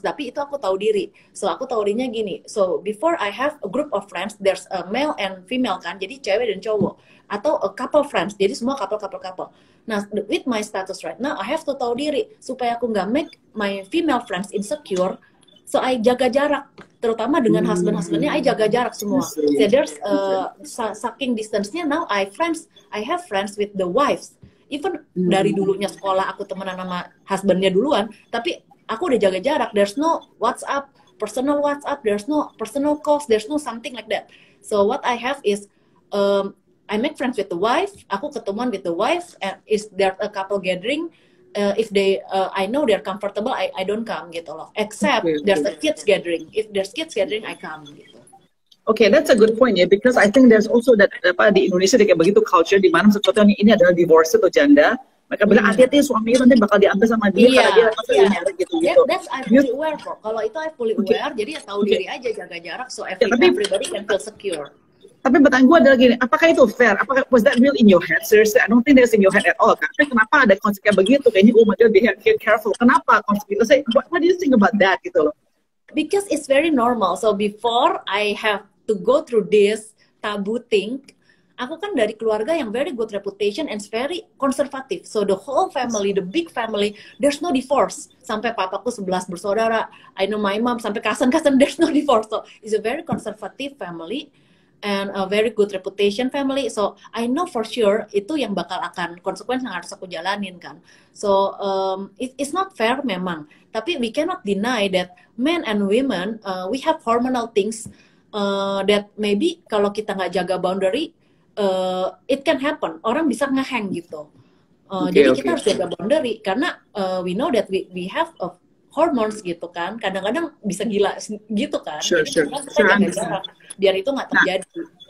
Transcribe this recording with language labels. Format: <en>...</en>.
<id>Tapi itu aku tahu diri. So aku tahu dirinya gini.</id> <en>So before I have a group of friends, there's a male and female kan.</en> <id>Jadi cewek dan cowok. Atau</id> <en>a couple friends.</en> <id>Jadi semua couple.</id> <en>Nah, with my status right now, I have to</en> <id>tahu diri supaya aku nggak</id> <en>make my female friends insecure.</en> <id>So I jaga jarak, terutama dengan husband-husbandnya, I jaga jarak semua.</id> <en>So there's saking distance-nya now I have friends with the wives.</en> <id>Even dari dulunya sekolah aku temenan sama husbandnya duluan, tapi aku udah jaga jarak.</id> <en>There's no WhatsApp, personal WhatsApp, there's no personal calls, there's no something like that. So what I have is I make friends with the wife.</en> <id>Aku ketemuan</id> <en>with the wife. And is there a couple gathering? If they, I know they're comfortable, I don't come gitu loh. Except there's a kids gathering. If there's kids gathering, I come gitu. Okay, that's a good point ya, because I think there's also that</en> <id>di Indonesia kayak begitu culture di mana sesuatu yang ini adalah divorce atau janda. Mereka bilang hati-hati suaminya nanti bakal diambil sama dia karena dia pasti gitu.</id> <en>That's I fully aware</en> <id>kok. Kalau itu I fully aware, jadi ya tahu diri aja, jaga jarak</id> <en>so everybody can feel secure.</en> <id>Tapi pertanyaan gue adalah gini, apakah itu fair?</id> <en>Apakah was that real in your head? Seriously, I don't think that's in your head at all.</en> <id>Tapi kenapa ada konsep kayak begitu? Kayaknya,</id> <en>oh my God, be careful.</en> <id>Kenapa konsep itu?</id> <en>What do you think about that</en> <id>gitu loh?</id> <en>because it's very normal. So before I have to go through this taboo thing,</en> <id>aku kan dari keluarga yang</id> <en>very good reputation and very conservative. So the whole family, the big family, there's no divorce.</en> <id>Sampai papaku 11 bersaudara, I know my mom, sampai cousin-cousin,</id> <en>there's no divorce. So it's a very conservative family and a very good reputation family.</en> <id>So I know for sure itu yang bakal akan konsekuensi yang harus aku jalanin kan.</id> <en>So it's not fair memang. Tapi we cannot deny that men and women, we have hormonal things that maybe</en> <id>kalau kita nggak jaga</id> <en>boundary, it can happen.</en> <id>Orang bisa ngehang gitu. Jadi kita harus jaga boundary karena</id> <en>we know that we have hormones</en> <id>gitu kan. Kadang-kadang bisa gila gitu kan.</id> <en>Sure.</en> <id>Kita jaga jarak biar itu nggak terjadi.</id>